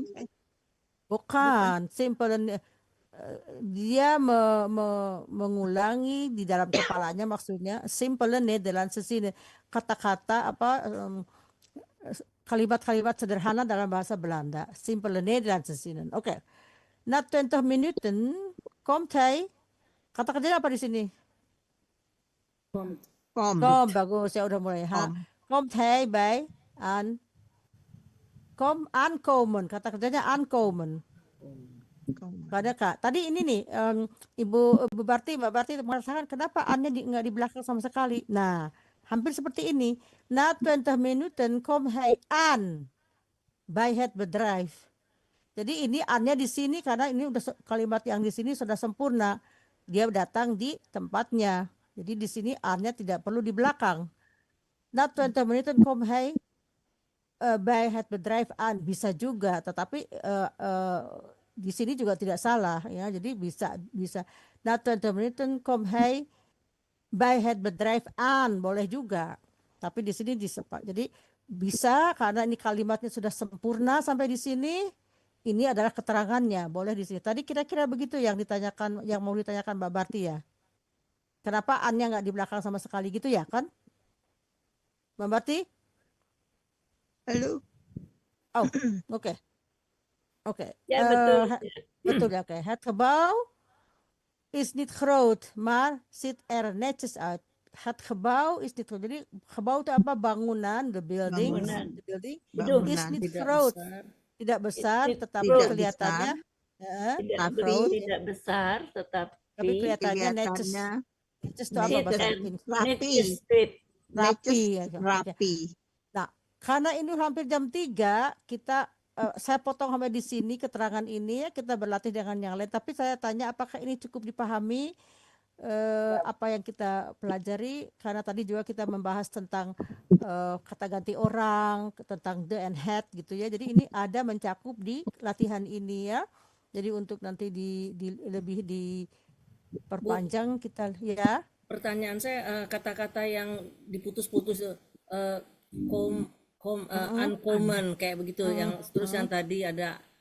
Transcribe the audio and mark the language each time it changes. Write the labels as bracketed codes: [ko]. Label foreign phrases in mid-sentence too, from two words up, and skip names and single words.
[id] bukan simple dia mengulangi di dalam kepalanya, maksudnya simple [nl] Nederlandse zinnen, [id] kata-kata kalimat-kalimat sederhana dalam bahasa Belanda, simple [nl] Nederlandse zinnen. Oke. Na 20 minuten komt hij. [id] Kata kerjanya apa di sini? Komt. Kom. Bagus ya, udah mulai. [nl] Komt hij bij aankomen. [id] Kata kerjanya aankomen. Gak ada Kak. Tadi ini nih Mbak Barti merasakan kenapa annya nggak di belakang sama sekali. Nah, hampir seperti ini. [nl] Na 20 minuten kom hij aan bij het bedrijf. [id] Jadi ini annya di sini karena ini udah kalimat yang di sini sudah sempurna. Dia datang di tempatnya. Jadi di sini annya tidak perlu di belakang. [nl] Na 20 minuten kom hij bij het bedrijf aan. [id] Bisa juga, tetapi di sini juga tidak salah ya. Jadi bisa. [nl] Na 20 minuten kom hij bij het bedrijf aan, [id] boleh juga. Tapi di sini disepak. Jadi bisa karena ini kalimatnya sudah sempurna sampai di sini. Ini adalah keterangannya, boleh di sini. Tadi kira-kira begitu yang mau ditanyakan Mbak Barti ya. Kenapa an-nya nggak di belakang sama sekali gitu ya kan? Mbak Barti? Halo. Oh, oke. Ya betul. Betul ya, oke. [nl] Het gebouw is niet groot, maar ziet er netjes uit. Het gebouw is niet groot. [id] Jadi gebouw itu apa? Bangunan, [en] the building. [id] Bangunan. [en] The building [id] Bangunan. [en] is not [id] Tidak groot. besar. Tidak besar, Tidak tetapi besar. kelihatannya Tidak besar, tapi tetapi kelihatannya netjes. Kelihatannya Netjes itu apa bahasa Inggris? rapi. Rapi. Ya. Rapi. Nah, karena ini hampir jam 3, saya potong sampai di sini keterangan ini ya, kita berlatih dengan yang lain. Tapi saya tanya apakah ini cukup dipahami apa yang kita pelajari, karena tadi juga kita membahas tentang kata ganti orang, tentang [en] the and had [id] gitu ya. Jadi ini ada mencakup di latihan ini ya. Jadi untuk nanti lebih diperpanjang kita ya. Pertanyaan saya, kata-kata yang diputus-putus uncommon kayak begitu, yang terus yang tadi ada